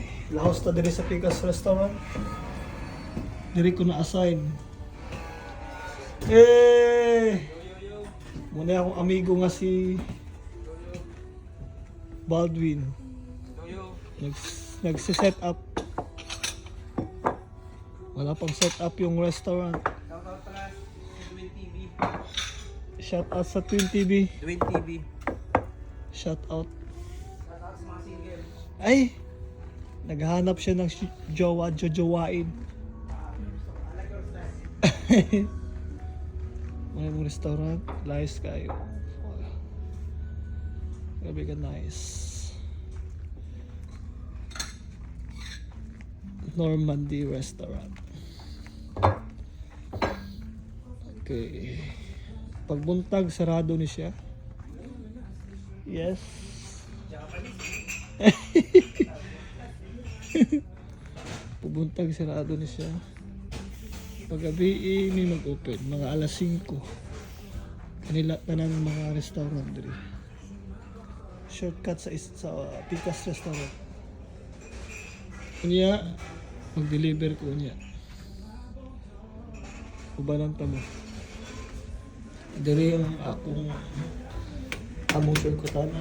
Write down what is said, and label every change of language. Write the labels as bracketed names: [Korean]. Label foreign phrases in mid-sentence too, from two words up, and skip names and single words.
[Cebuano] Lahos ta diri sa Picas Restaurant. Diri ko na-assign. Muna akong amigo nga si Baldwin. [Filipino] Nagsi-set up. Wala pang set up yung restaurant. Shoutout pala sa Twin TV. Shout out sa Twin TV. Twin TV. [English] Shout out. [Filipino] Shoutout sa mga single. Ay! Naghahanap siya ng jowa-jojowain. [Cebuano] Mga mong restaurant, nice kayo. Grabe ka nice. Normandy restaurant. Okay. Pagbuntag, sarado ni siya. [English] Yes. [Cebuano] Pubuntag, sarado ni siya. Paggabi may mag-open, mga alas 5. Kanila na ng mga restaurant diri. Shortcut sa Picas restaurant. Kunya, mag-deliver ko niya. Ubanan pa mo. Diri ang among surkutanan.